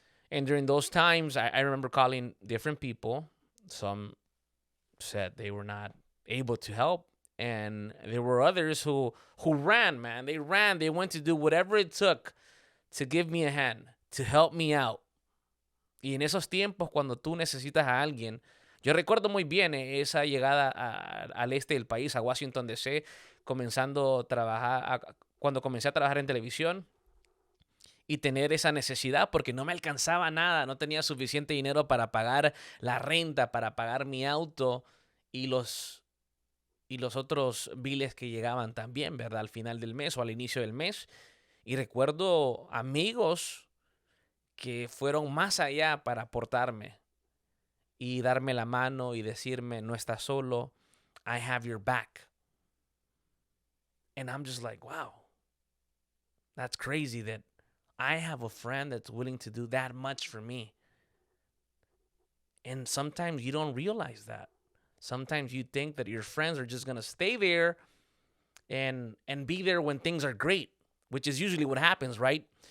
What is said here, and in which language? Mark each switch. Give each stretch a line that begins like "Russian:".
English: And during those times, I remember calling different people. Some said they were not able to help. And there were others who ran, man. They ran. They went to do whatever it took to give me a hand, to help me out.
Spanish: Y en esos tiempos, cuando tú necesitas a alguien, yo recuerdo muy bien esa llegada al este del país, a Washington, D.C., cuando comencé a trabajar en televisión y tener esa necesidad porque no me alcanzaba nada, no tenía suficiente dinero para pagar la renta, para pagar mi auto y los otros biles que llegaban también, ¿verdad? Al final del mes o al inicio del mes. Y recuerdo amigos que fueron más allá para aportarme y darme la mano y decirme, no estás solo,
English: I have your back. And I'm just like, wow, that's crazy that I have a friend that's willing to do that much for me. And sometimes you don't realize that. Sometimes you think that your friends are just going to stay there and be there when things are great, which is usually what happens, right?